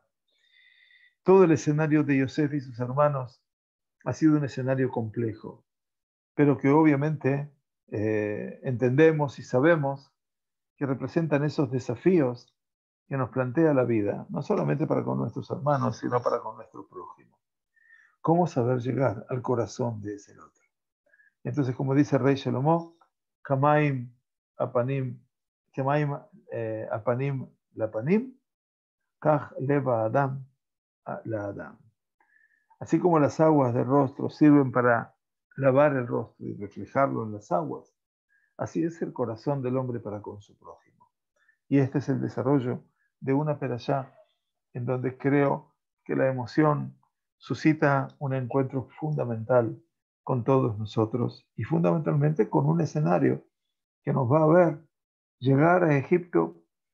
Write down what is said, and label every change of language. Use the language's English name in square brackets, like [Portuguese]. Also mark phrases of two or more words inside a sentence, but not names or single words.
[Spanish] Todo el escenario de Yosef y sus hermanos ha sido un escenario complejo, pero que obviamente entendemos y sabemos que representan esos desafíos que nos plantea la vida, no solamente para con nuestros hermanos, sino para con nuestro prójimo. ¿Cómo saber llegar al corazón de ese otro? Entonces, como dice el rey Shlomo, [Hebrew] כמים הפנים כמים הפנים לפנים כן לב האדם לאדם. [Spanish] Así como las aguas del rostro sirven para lavar el rostro y reflejarlo en las aguas, así es el corazón del hombre para con su prójimo. Y este es el desarrollo de una perashá en donde creo que la emoción suscita un encuentro fundamental con todos nosotros y fundamentalmente con un escenario que nos va a ver llegar a Egipto